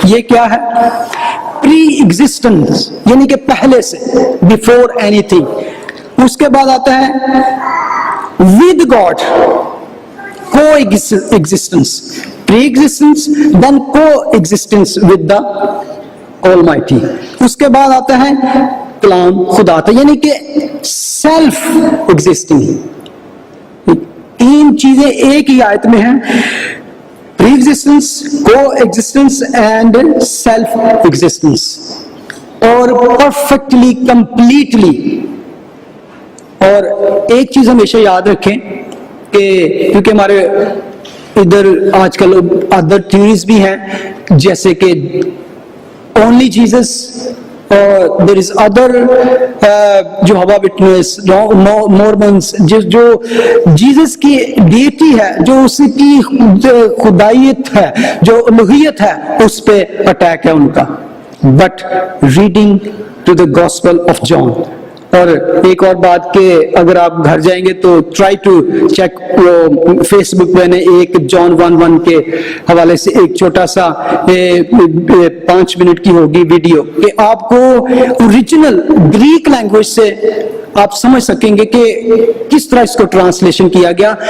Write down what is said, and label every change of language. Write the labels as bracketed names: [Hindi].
[Urdu] یہ کیا ہے؟ پری ایگزسٹنس، یعنی کہ پہلے سے، [English] before anything. [Urdu] اس کے بعد آتا ہے [English] with God، co-existence. pre-existence then co-existence with the Almighty. [Urdu] اس کے بعد آتا ہے کلام خدا تھا، یعنی کہ سیلف ایگزسٹنگ. 3 چیزیں ایک ہی آیت میں ہیں: [English] Pre existence, co existence and self existence. [Urdu] اور پرفیکٹلی، کمپلیٹلی اور ایک چیز ہمیشہ یاد رکھیں کہ کیونکہ ہمارے ادھر آج کل [English] other theories [Urdu] بھی ہیں جیسے کہ اونلی جیزس اور دیر از ادر جو ہوا وٹنس مورمنس جو جیزس کی ڈیٹی ہے جو اس کی خدائیت ہے جو الوہیت ہے اس پہ اٹیک ہے ان کا. [English] But reading to the gospel of John. [Urdu] اور ایک اور بات کہ اگر آپ گھر جائیں گے تو [English] try to check Facebook [Urdu] میں نے ایک جان 1:1 کے حوالے سے ایک چھوٹا سا 5 منٹ کی ہوگی ویڈیو کہ آپ کو اوریجنل گریک لینگویج سے آپ سمجھ سکیں گے کہ کس طرح اس کو ٹرانسلیشن کیا گیا.